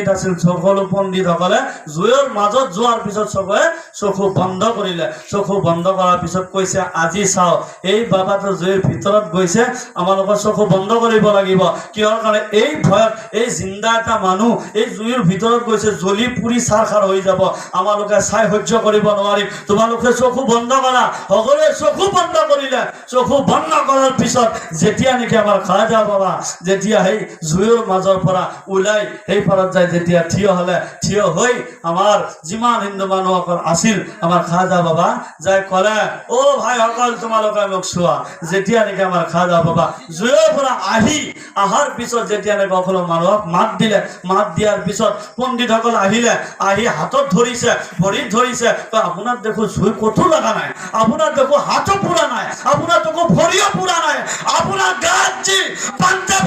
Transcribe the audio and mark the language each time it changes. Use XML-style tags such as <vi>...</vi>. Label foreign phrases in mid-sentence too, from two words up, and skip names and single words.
<as>আছিল সকলো পণ্ডিতসকলে জুইৰ মাজত যোৱাৰ পিছত চবে চকু বন্ধ কৰিলে চকু বন্ধ কৰাৰ পিছত কৈছে আজি চাও এই বাবাটো জুইৰ ভিতৰত গৈছে আমালোকৰ চকু বন্ধ কৰিব লাগিব কিহৰ কাৰণে এই ভয়ত এই জিন্দা এটা মানুহ এই জুইৰ ভিতৰত গৈছে জ্বলি পুৰি চাৰখাৰ হৈ যাব আমালোকে চাই সহ্য কৰিব নোৱাৰিম তোমালোকে চকু বন্ধ কৰা সকলোৱে চকু বন্ধ কৰিলে চকু বন্ধ কৰাৰ পিছত যেতিয়া নেকি আমাৰ খাজা বাবা যেতিয়া সেই জুইৰ মাজৰ পৰা ওলাই সেই পাৰত যায় যেতিয়া থিয় হৈ আমাৰ যিমান হিন্দু মানুহসকল আছিল আমাৰ খাজা বাবা যাই কলে ও ভাই সকল তোমালোকে মোক চোৱা যেতিয়া নেকি আমাৰ খাজা বাবা জুইৰ পৰা আহাৰ পিছত যেতিয়া নেকি সকলো মানুহক মাত দিয়াৰ পিছত পণ্ডিতসকল আহিলে আহি হাতত ধৰিছে ভৰিত ধৰিছে আপোনাৰ দেখো জুই কতো লগা নাই আপোনাৰ দেখো হাতো পুৰা নাই আপোনাৰ দেখো ভৰিও পুৰা নাই আপোনাৰ গাত যি পাঞ্জাবী</as>